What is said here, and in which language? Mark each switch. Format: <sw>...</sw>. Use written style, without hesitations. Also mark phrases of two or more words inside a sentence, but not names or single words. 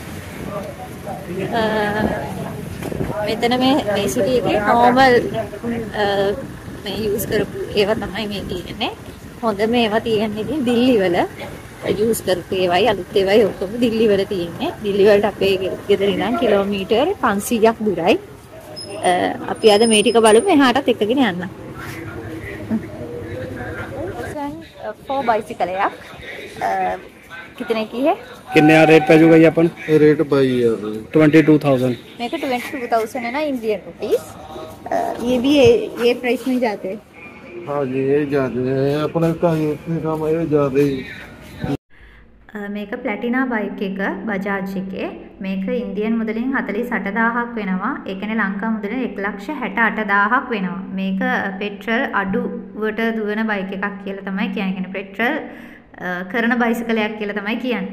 <si>මෙතන මේ සිටි එකේ නෝමල් මේ යූස් කරපු ඒවා තමයි මේ තියෙන්නේ. හොඳම ඒවා තියෙන්නේ ඉතින් දිල්ලි වල. යූස් කරපු ඒවායි අලුත් ඒවායි ඔක්කොම දිල්ලි වල තියෙන්නේ. දිල්ලි වලට අපේ ගෙදර ඉඳන් කිලෝමීටර් 500ක් දුරයි. අපි අද මේ ටික බලමු එහාටත් එක්කගෙන යන්න.</si> <hi>4 बाइसिकल है आप कितने की है? कितने रेट पे जुगा ये अपन? रेट भाई यार 22,000। मेरे को 22,000 है ना</hi> <en>Indian rupees.</en> <hi>ये भी ये प्राइस में जाते हैं। हाँ जी ये जाते हैं अपने का काम ये जाते</hi> <si>මේක ප්ලැටිනා බයික් එක බජාජ් එකේ මේක ඉන්දියන් මුදලින් 48000ක් වෙනවා. ඒ කියන්නේ ලංකා මුදලින් 1,68,000ක් වෙනවා. මේක පෙට්‍රල් අඩුවට දුවන බයික් එකක් කියලා තමයි කියන්නේ. පෙට්‍රල් කරන බයිසිකලයක් කියලා තමයි කියන්නේ.</si>